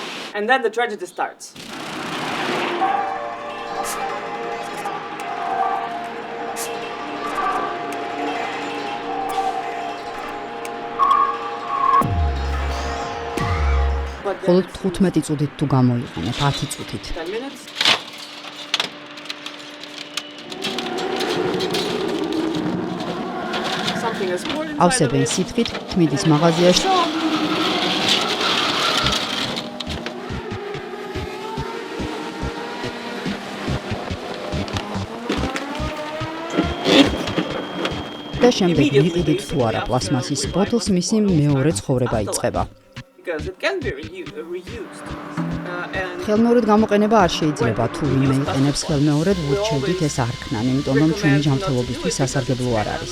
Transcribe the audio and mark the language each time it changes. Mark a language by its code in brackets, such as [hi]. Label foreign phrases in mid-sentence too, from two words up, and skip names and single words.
[en] And then the tragedy starts. [ka] მხოლოდ 15 წუთით თუ გამოიყენებ 10 წუთით. [en] 10 minutes. Something is poured inside of [ka] ავსებენ [en] it. [ka] სითხით თმიდის მაღაზიაში და შემდეგ ვიყიდით თუ არა პლასმასის ბოთლს მისი მეორე ცხოვრება იწყება. [en] Because it can be reused. And [ka] ხელმეორედ გამოყენება არ შეიძლება თუ ვინმე იყენებს ხელმეორედ ვურჩევდით ეს არ ქნან, იმიტომ რომ ჩვენი ჯანმრთელობისთვის სასარგებლო არ არის.